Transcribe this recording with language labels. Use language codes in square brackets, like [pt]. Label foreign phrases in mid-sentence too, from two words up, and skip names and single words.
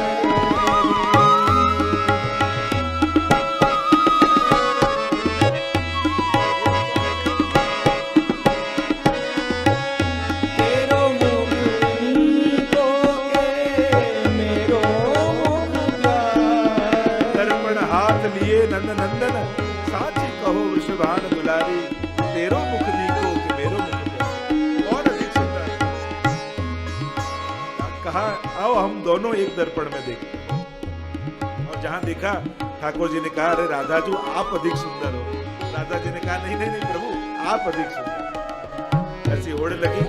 [bra] तेरो मुख नीको के मेरो मुख प्यारी दर्पण हाथ लिए नंद नंदन साची कहो वृषभान दुलारी। तेरो मुख नीको के मेरो मुख प्यारा। [hi] कौन अधिक सुंदर? कहा आओ हम दोनों एक दर्पण में देखें। और जहां देखा ठाकुर जी ने कहा अरे राधा जी आप अधिक सुंदर हो। राधा जी ने कहा नहीं नहीं नहीं प्रभु आप अधिक सुंदर। ऐसी होड़ लगी।